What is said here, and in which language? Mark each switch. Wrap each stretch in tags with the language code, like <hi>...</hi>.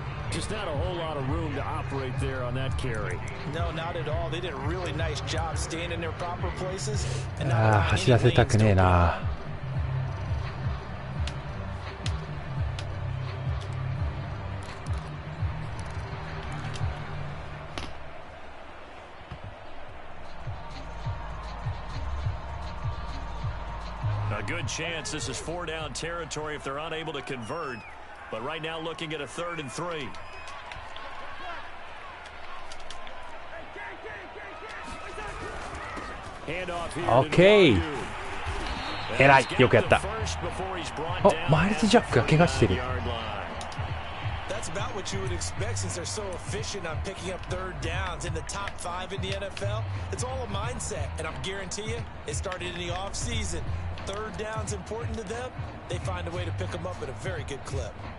<en>Just not a whole lot of room to operate there on that carry. No, not at all. They did a really nice job staying in their proper places.</en> <ja>ああ、走らせたくねえな。</ja> <en>A good chance this is 4 down territory if they're unable to convert. But right now looking at a 3rd and 3.</en> <ja>OK。 偉い、よくやった。お、マイルズ・ジャックが怪我してる。</ja> <en>That's about what you would expect since they're so efficient on picking up 3rd downs in the top 5 in the NFL. It's all a mindset, and I'm guarantee you, it started in the offseason. 3rd down's important to them. They find a way to pick them up at a very good clip.</en>